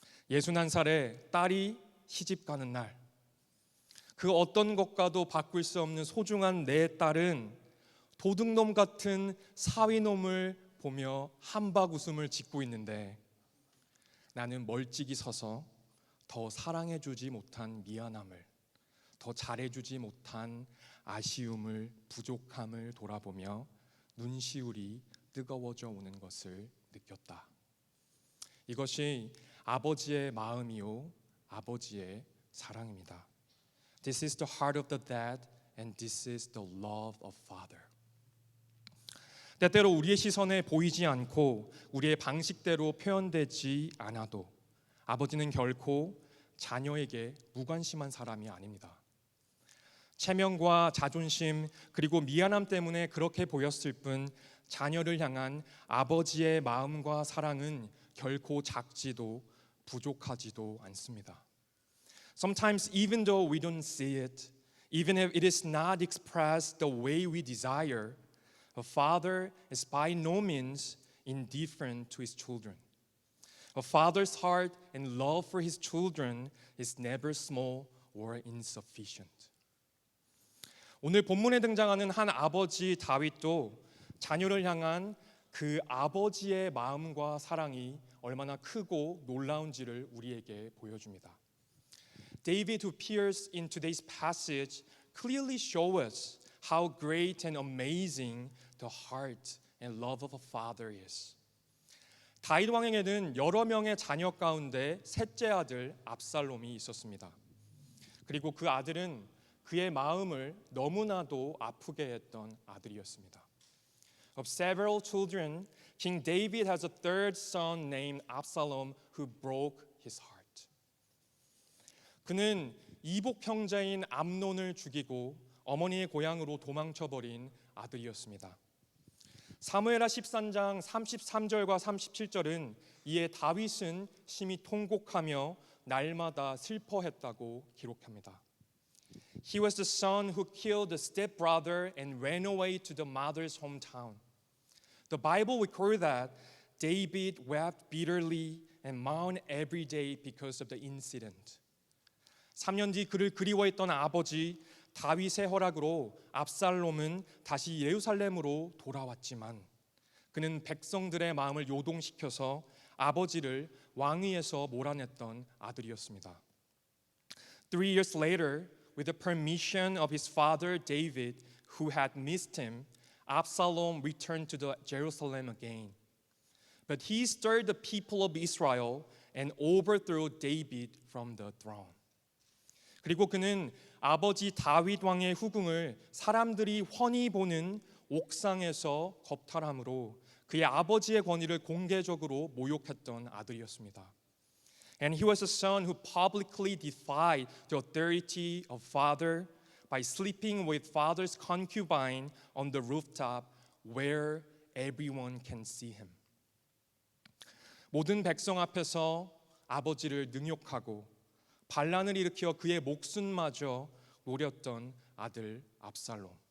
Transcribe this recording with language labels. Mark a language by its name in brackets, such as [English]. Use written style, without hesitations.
[Korean] 61살에 딸이 시집 가는 날, 그 어떤 것과도 바꿀 수 없는 소중한 내 딸은 도둑놈 같은 사위놈을 보며 한박 웃음을 짓고 있는데 나는 멀찍이 서서 더 사랑해주지 못한 미안함을, 더 잘해주지 못한 아쉬움을, 부족함을 돌아보며 눈시울이 뜨거워져 오는 것을 느꼈다. 이것이 아버지의 마음이요 아버지의 사랑입니다. [English] This is the heart of the dad and this is the love of father. [Korean] 때때로 우리의 시선에 보이지 않고 우리의 방식대로 표현되지 않아도 아버지는 결코 자녀에게 무관심한 사람이 아닙니다. 체면과 자존심 그리고 미안함 때문에 그렇게 보였을 뿐 자녀를 향한 아버지의 마음과 사랑은 결코 작지도 부족하지도 않습니다. [English] Sometimes even though we don't see it, even if it is not expressed the way we desire, a father is by no means indifferent to his children. A father's heart and love for his children is never small or insufficient. [Korean] 오늘 본문에 등장하는 한 아버지 다윗도 자녀를 향한 그 아버지의 마음과 사랑이 얼마나 크고 놀라운지를 우리에게 보여줍니다. [English] David, who appears in today's passage, clearly shows us how great and amazing the heart and love of a father is. [Korean] 다윗 왕에게는 여러 명의 자녀 가운데 셋째 아들 압살롬이 있었습니다. 그리고 그 아들은 그의 마음을 너무나도 아프게 했던 아들이었습니다. [English] Of several children, King David has a third son named Absalom who broke his heart. [Korean] 그는 이복 형제인 암논을 죽이고 어머니의 고향으로 도망쳐버린 아들이었습니다. 사무엘하 13장 33절과 37절은 이에 다윗은 심히 통곡하며 날마다 슬퍼했다고 기록합니다. [English] He was the son who killed the stepbrother and ran away to the mother's hometown. The Bible records that David wept bitterly and mourned every day because of the incident. [Korean] 3년 뒤 그를 그리워했던 아버지 다윗의 허락으로 압살롬은 다시 예루살렘으로 돌아왔지만 그는 백성들의 마음을 요동시켜서 아버지를 왕위에서 몰아냈던 아들이었습니다. [English] 3 years later, with the permission of his father David, who had missed him, Absalom returned to Jerusalem again. But he stirred the people of Israel and overthrew David from the throne. [Korean] 그리고 그는 아버지 다윗 왕의 후궁을 사람들이 훤히 보는 옥상에서 겁탈함으로 그의 아버지의 권위를 공개적으로 모욕했던 아들이었습니다. [English] And he was a son who publicly defied the authority of father by sleeping with father's concubine on the rooftop where everyone can see him. [Korean] 모든 백성 앞에서 아버지를 능욕하고 반란을 일으켜 그의 목숨마저 노렸던 아들 압살롬.